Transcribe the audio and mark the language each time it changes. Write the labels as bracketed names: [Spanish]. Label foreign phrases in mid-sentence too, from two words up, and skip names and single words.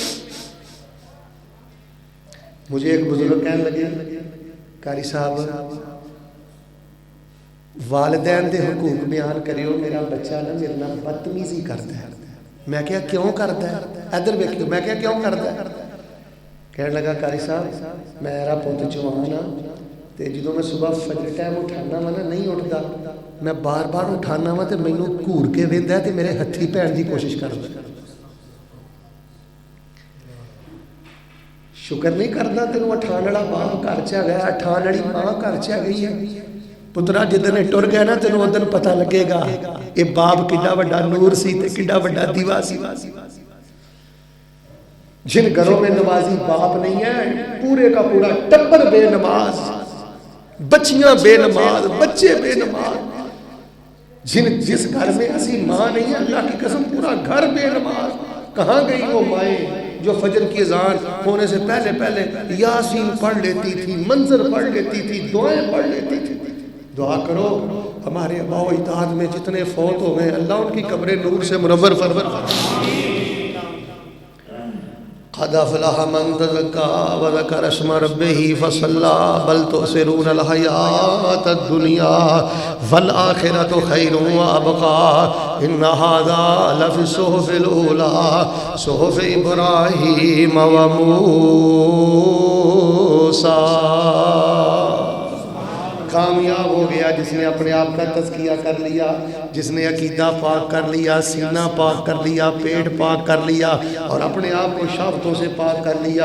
[Urdu] مجھے ایک بزرگ کہنے لگے قاری صاحب والدین [Punjabi] دے حقوق بیان کریو، [Urdu] میرا بچہ نا [Punjabi] میرے نال [Urdu] بدتمیزی کرتا ہے. میں کہا کیوں کرتا ہے؟ ادھر ویکھو. میں کہا کیوں کرتا ہے؟ [Punjabi] کہنے لگا قاری صاحب میرا پوت جوان ہاں تے جدوں میں صبح فجر ٹائم اٹھانا وا نا [Urdu] نہیں اٹھتا، [Punjabi] میں بار بار اٹھانا وا تے مینوں گھور کے ویندا ہے تے میرے ہتھی پہن دی کوشش کردا. شکر نہیں کردا تینوں اٹھان والا باپ گھر چ گیا، اٹھان والی ماں گھر چ گئی ہے. پترا جدن ٹر گیا نا تینوں ادن پتہ لگے گا یہ باپ کڈا وڈا نور سی تے کڈا وڈا دیوا سی. [Urdu] جن گھروں میں نمازی باپ نہیں ہے پورے کا پورا ٹبر بے نماز، بچیاں بے نماز، بچے بے نماز. جس گھر میں ایسی ماں نہیں ہے اللہ کی قسم پورا گھر بے نماز. کہاں گئی وہ مائیں جو فجر کی اذان ہونے سے پہلے پہلے یاسین پڑھ لیتی تھی، منظر پڑھ لیتی تھی، دعائیں پڑھ لیتی تھی. دعا کرو ہمارے آباء و اجداد میں جتنے فوت ہو گئے اللہ ان کی قبریں نور سے منور فرمائے. [Arabic] قد افلح من تزکا وذکر اسم ربہ فصلی بل تؤثرون الحیاۃ الدنیا والآخرۃ خیر وابقی ان ھذا لفی الصحف الاولی صحف ابراہیم وموسیٰ. [Urdu] کامیاب ہو گیا جس نے اپنے آپ کا تزکیہ کر لیا، جس نے عقیدہ پاک کر لیا، سینہ پاک کر لیا، پیٹ پاک کر لیا اور اپنے آپ کو شہوتوں سے پاک کر لیا۔